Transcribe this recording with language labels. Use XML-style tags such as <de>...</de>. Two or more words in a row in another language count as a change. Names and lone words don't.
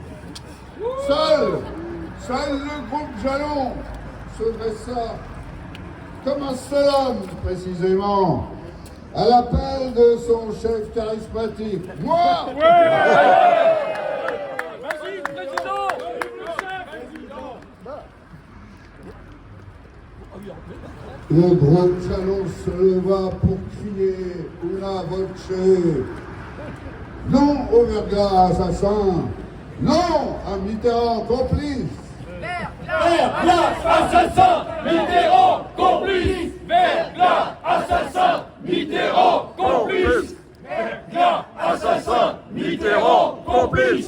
<fr>Seul le groupe Jalon se dressa comme un seul homme, précisément, à l'appel de son chef charismatique. Moi! Vas-y, président. Le groupe Jalon se leva pour crier</fr> <it>una voce.</it> <fr>Non au Verglas assassin. Non à Mitterrand complice. Verglas, assassin, Mitterrand, complice. Verglas, assassin, Mitterrand, complice. Verglas, assassin, Mitterrand, complice.</fr>